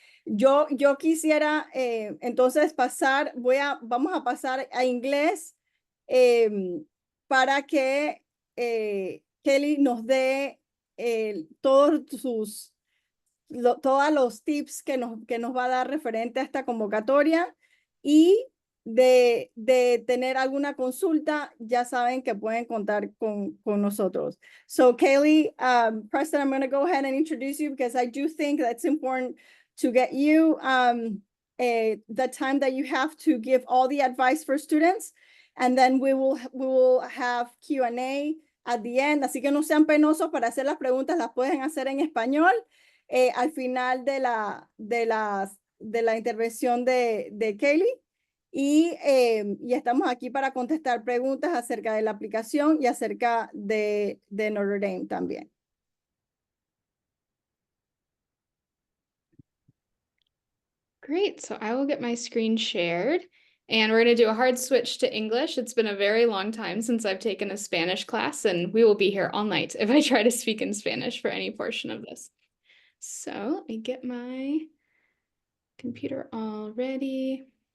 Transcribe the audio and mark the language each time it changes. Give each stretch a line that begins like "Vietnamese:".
Spanish: Yo quisiera entonces vamos a pasar a inglés para que Kelly nos dé todos los tips que nos va a dar referente a esta convocatoria, y de tener alguna consulta, ya saben que pueden contar con nosotros.
English: So Kaylee, Preston, I'm going to go ahead and introduce you because I do think that's important to get you the time that you have to give all the advice for students, and then we will have Q&A at the end.
Spanish: Así que no sean penosos para hacer las preguntas, las pueden hacer en español al final de la intervención de Kelly. Y estamos aquí para contestar preguntas acerca de la aplicación y acerca de Notre Dame también.
English: Great, so I will get my screen shared, and we're going to do a hard switch to English. It's been a very long time since I've taken a Spanish class, and we will be here all night if I try to speak in Spanish for any portion of this. So let me get my computer all ready.